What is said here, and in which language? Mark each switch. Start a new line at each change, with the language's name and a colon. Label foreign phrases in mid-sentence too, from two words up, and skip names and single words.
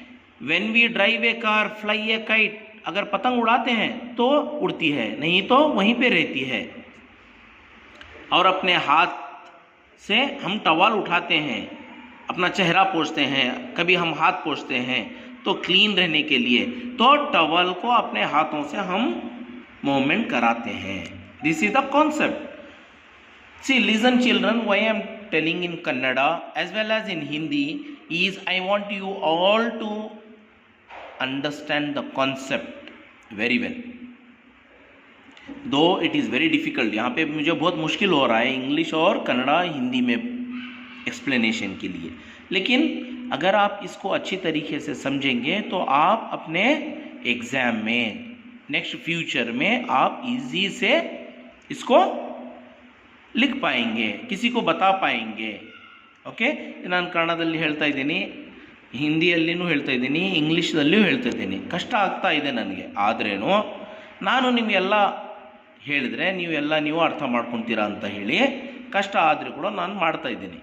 English: when we drive a car, fly a kite,
Hindi: अगर पतंग उड़ाते हैं तो उड़ती है, नहीं तो वहीं पे रहती है। और अपने हाथ से हम टॉवल उठाते हैं, अपना चेहरा पोंछते हैं, कभी हम हाथ पोंछते हैं तो क्लीन रहने के लिए, तो टॉवल को अपने हाथों से हम मूवमेंट कराते हैं।
English: this is the concept. see listen children, why I am telling in Kannada as well as in Hindi is I want you all to understand the concept very well. Though it is very difficult,
Hindi: यहाँ पे मुझे बहुत मुश्किल हो रहा है इंग्लिश और कन्नड़ा हिंदी में एक्सप्लेनेशन के लिए, लेकिन अगर आप इसको अच्छी तरीके से समझेंगे तो आप अपने एग्ज़ाम में,
English: next future
Hindi: में आप इजी से इसको लिख पाएंगे, किसी को बता पाएंगे।
Kannada: ಓಕೆ, ನಾನು ಕನ್ನಡದಲ್ಲಿ ಹೇಳ್ತಾ ಇದ್ದೀನಿ, ಹಿಂದಿಯಲ್ಲಿನೂ ಹೇಳ್ತಾ ಇದ್ದೀನಿ, ಇಂಗ್ಲೀಷ್ದಲ್ಲಿಯೂ ಹೇಳ್ತಾ ಇದ್ದೀನಿ. ಕಷ್ಟ ಆಗ್ತಾ ಇದೆ ನನಗೆ, ಆದ್ರೇನು ನಾನು ನಿಮಗೆಲ್ಲ ಹೇಳಿದ್ರೆ ನೀವು ಅರ್ಥ ಮಾಡ್ಕೊತೀರಾ ಅಂತ ಹೇಳಿ ಕಷ್ಟ ಆದರೂ ಕೂಡ ನಾನು ಮಾಡ್ತಾ ಇದ್ದೀನಿ.